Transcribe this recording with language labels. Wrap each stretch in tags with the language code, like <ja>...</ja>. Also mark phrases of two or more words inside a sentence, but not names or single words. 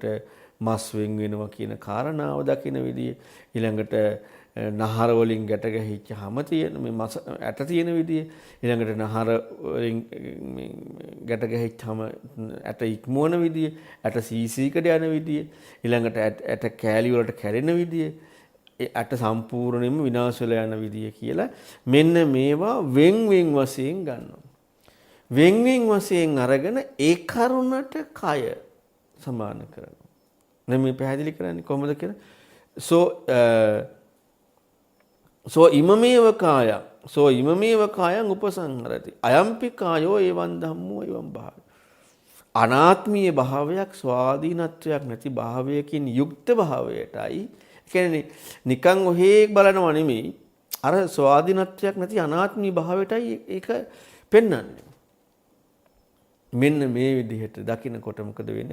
<si>මස් වෙන් වෙනවා කියන කාරණාව දකින විදිය ඊළඟට නහර වලින් ගැට ගැහිච්ච හැම තියෙන මේ මස් ඇට තියෙන විදිය ඊළඟට නහර වලින් ගැට ගැහිච්චම ඇට ඉක්මවන විදිය ඇට සීසීකට යන විදිය ඊළඟට ඇට කෑලි වලට කැරෙන විදිය ඇට සම්පූර්ණයෙන්ම විනාශ වෙලා යන විදිය කියලා මෙන්න මේවා වෙන් වශයෙන් ගන්නවා. වෙන් වශයෙන් අරගෙන ඒ කරුණට කය සමාන කරනවා. දැන් මේ පැහැදිලි කරන්නේ කොහොමද කියලා?</si> <pi>සෝ ඉමමේව කායං උපසංහරති අයම්පි කායෝ එවං ධම්මෝ එවං භාවය.</pi> <si>අනාත්මීය භාවයක් ස්වාධීනත්වයක් නැති භාවයකින් යුක්ත භාවයටයි කියන්නේ නිකන් ඔහේ බලනවා නෙමෙයි අර ස්වාධීනත්වයක් නැති අනාත්මී භාවයටයි ඒක පෙන්වන්නේ. මෙන්න මේ විදිහට දකින්නකොට මොකද වෙන්නේ?</si>